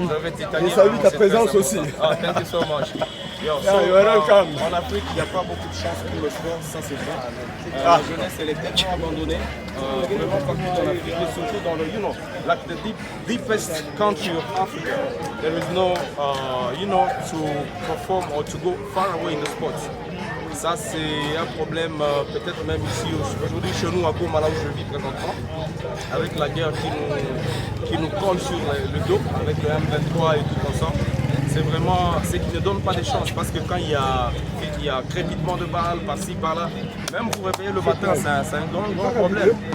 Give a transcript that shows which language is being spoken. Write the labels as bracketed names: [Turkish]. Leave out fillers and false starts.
[French] Je vais t'étaler. On salue ta présence aussi. [English] Oh, thank you so much. [French] En Afrique, il n'y a pas beaucoup de chance pour le sport, ça c'est vrai. La jeunesse, elle est tellement abandonnée, vraiment partout en Afrique, et surtout dans le, [English] like the deepest country of Africa. There is no, to perform or to go far away in the sports. [French] Ça, c'est un problème, peut-être même ici, aujourd'hui chez nous, à Goma, là où je vis présentement, avec la guerre qui nous colle sur le dos, avec le M23 et tout comme ça. C'est vraiment ce qui ne donne pas de chance, parce que quand il y a crépitement de balles par-ci, par-là, même pour réveiller le matin, c'est un grand problème.